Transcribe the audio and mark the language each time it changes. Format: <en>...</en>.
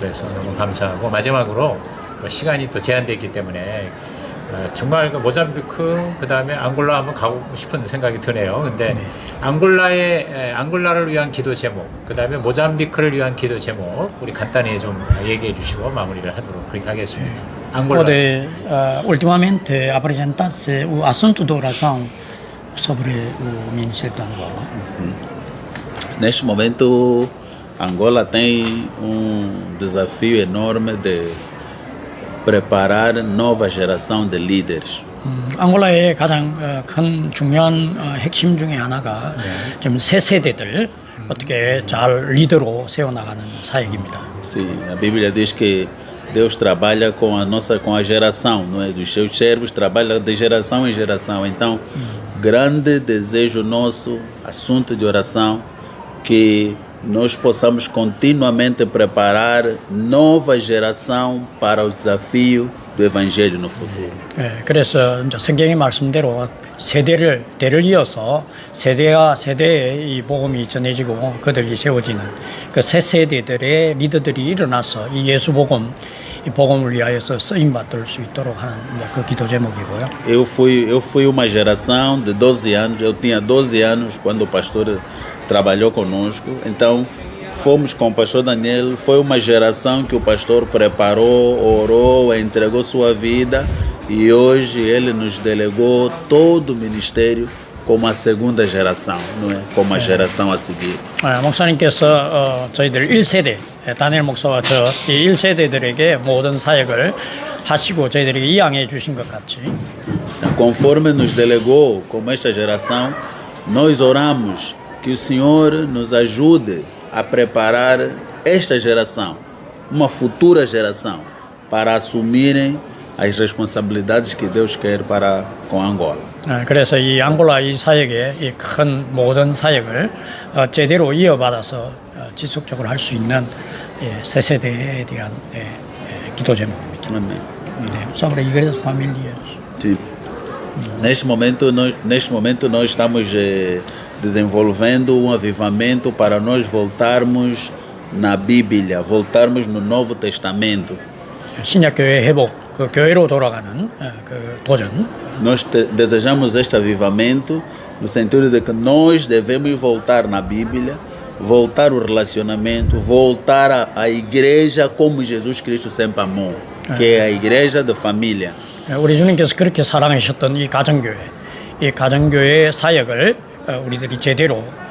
<ko>그래서 너무 감사하고 마지막으로 시간이 또 제한되기 때문에 정말 모잠비크 그다음에 앙골라 한번 가고 싶은 생각이 드네요. 근데 앙골라를 위한 기도 제목, 그다음에 모잠비크를 위한 기도 제목 우리 간단히 좀 얘기해 주시고 마무리를 하도록 그렇게 하겠습니다. 앙골라.</ko> <pt>Ultimamente apresentasse o assunto da oração sobre o Ministério da Angola. Neste momento, Angola tem desafio enorme de preparar nova geração de líderes.</pt> <ko>앙골라의 가장 큰 중요한 핵심 중에 하나가 좀 새 세대들 어떻게 잘 리더로 세워나가는 사역입니다.</ko> <pt>Sim, a Bíblia diz que Deus trabalha com a geração, não é? Dos seus servos, trabalha de geração em geração. Então, grande desejo nosso, assunto de oração, que nós possamos continuamente preparar nova geração para o desafio do Evangelho no futuro.</pt> <ko>그래서 이제 성경의 말씀대로 대를 이어서 세대와 세대에 이 복음이 전해지고 그들이 세워지는 그 새 세대들의 리더들이 일어나서 이 예수 복음, 이 복음을 위하여서 쓰임 받을 수 있도록 하는 그 기도 제목이고요.</ko> <pt>Eu fui uma geração de 12 anos, eu tinha 12 anos quando o pastor trabalhou conosco, então fomos com o pastor Daniel, foi uma geração que o pastor preparou, orou, entregou sua vida e hoje ele nos delegou todo o ministério como a segunda geração, não é? Como a geração a seguir.</pt> <ko>목사님께서 저희들 1세대, 다니엘 목사와 저 1세대들에게 모든 사역을 하시고 저희들에게 이양해 주신 것 같이</ko> <pt>Conforme nos delegou como esta geração, nós oramos que o Senhor nos ajude a preparar esta geração, uma futura geração, para assumirem as responsabilidades que Deus quer para com Angola.</pt> <ko>그래서 이 앙골라 이 사역의 이 큰 모든 사역을 제대로 이어받아서 지속적으로 할 수 있는 새 세대에 대한 기도 제목입니다.</ko> <pt>Amém. Sobre a igreja familiar. Sim. Neste momento nós estamos desenvolvendo um avivamento para nós voltarmos na Bíblia, voltarmos no Novo Testamento.</pt> <ko>신약교회 회복, 그 교회로 돌아가는 그 도전.</ko> <pt>Nós desejamos este avivamento no sentido de que nós devemos voltar na Bíblia, voltar o relacionamento, voltar à igreja como Jesus Cristo sempre amou, que é a igreja da família.</pt> <ko>우리 주님께서 그렇게 사랑하셨던 이 가정교회의 사역을 우리들이 제대로</ko>